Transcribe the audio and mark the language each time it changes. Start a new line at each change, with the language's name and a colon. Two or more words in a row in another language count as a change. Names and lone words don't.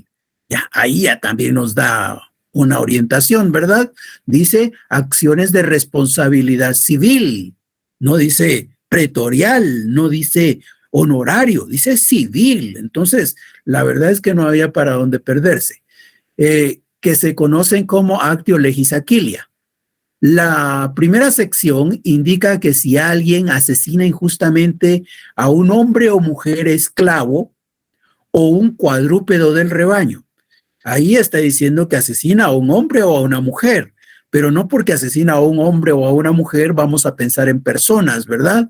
Spanish: Ya, ahí ya también nos da una orientación, ¿verdad? Dice acciones de responsabilidad civil. No dice pretorial, no dice honorario, dice civil. Entonces, la verdad es que no había para dónde perderse. Que se conocen como
Latin: actio legis Aquilia.
Spanish: La primera sección indica que si alguien asesina injustamente a un hombre o mujer esclavo o un cuadrúpedo del rebaño, ahí está diciendo que asesina a un hombre o a una mujer, pero no porque asesina a un hombre o a una mujer vamos a pensar en personas, ¿verdad?